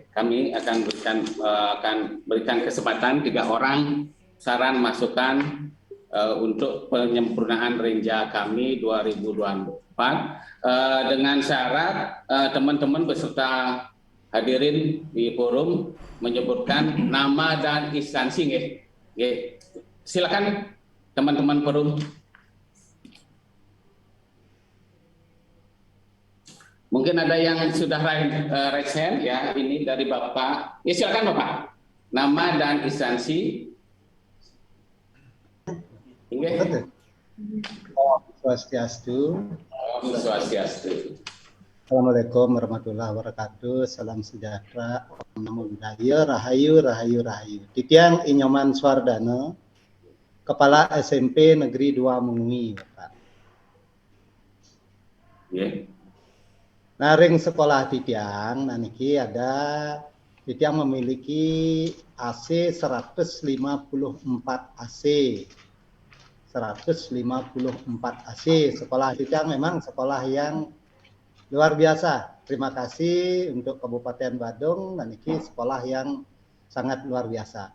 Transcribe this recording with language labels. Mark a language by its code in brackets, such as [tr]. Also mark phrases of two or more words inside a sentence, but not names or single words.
[id] Kami akan berikan kesempatan 3 orang saran masukan untuk penyempurnaan renja kami 2024 dengan syarat teman-teman beserta hadirin di forum menyebutkan nama dan instansi, ya. Silakan teman-teman forum. Mungkin ada yang sudah [en] raise hand, [id] ya. Ini dari Bapak. Ya, silakan Bapak. Nama dan instansi. [ban] Om Swastiastu. Om Swastiastu. [ar] السلام عليكم ورحمة الله وبركاته. [id] Salam sejahtera. [ban] Om Namo Buddhaya. Rahayu, rahayu, rahayu. [id] Titiang Inyoman Swardana, Kepala SMP Negeri 2 Mengui, Bapak. [en] Yeah. [id] Nah, [ban] ring sekolah Titiang, [id] nah niki ada Titiang memiliki AC 154 AC. 154 AC. Sekolah Titiang memang sekolah yang luar biasa. Terima kasih untuk Kabupaten Badung, dan niki sekolah yang sangat luar biasa.